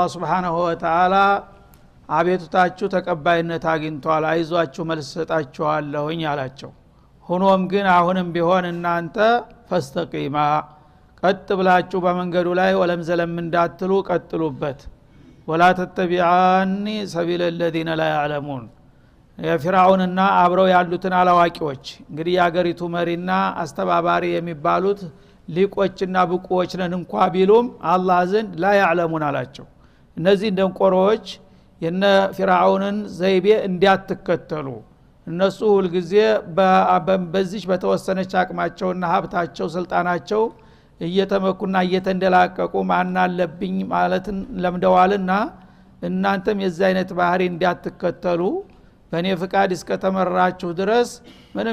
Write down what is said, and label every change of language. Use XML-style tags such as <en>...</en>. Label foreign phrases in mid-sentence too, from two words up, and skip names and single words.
<ar>سبحانه وتعالى</ar> <am>አቤቱታችሁ ተቀባይነት አግኝቷል፣ አይዟችሁ መልስ ሰጣችኋለሁኝ አላቸው። ሆኖም ግን አሁንም ቢሆን እናንተ ፈስተቂማ ቀጥ ብላችሁ በመንገዱ ላይ ወለም ዘለም እንዳትሉ ቀጥሉበት።</am> <ar>ولا تتبعان سبيل الذين لا</ar> <am>يعلمون የፊርዓውንና አብረው ያሉትን አላዋቂዎች እንግዲህ ያገሪቱ መሪና አስተባባሪ የሚባሉት ሊቆችና ብቁዎች ነን እንኳን ቢሉም አላህ ዘንድ</am> <ar>لا يعلمون</ar> <am>አላቸው። እነዚህ ደንቆሮዎች የነ ፊርዓውንን ዘይቤ እንዲያትከተሉ እነሱ ሁሉ ጊዜ በዚህ በተወሰነች አቅማቸውና ሀብታቸው ስልጣናቸው እየተመኩና እየተንደላቀቁ ማን አለብኝ ማለትን ለምደዋልና እናንተም የዚህ አይነት ባህሪ እንዲያትከተሉ በእኔ ፍቃድ እስከተመራችሁ ድረስ ምንም</am>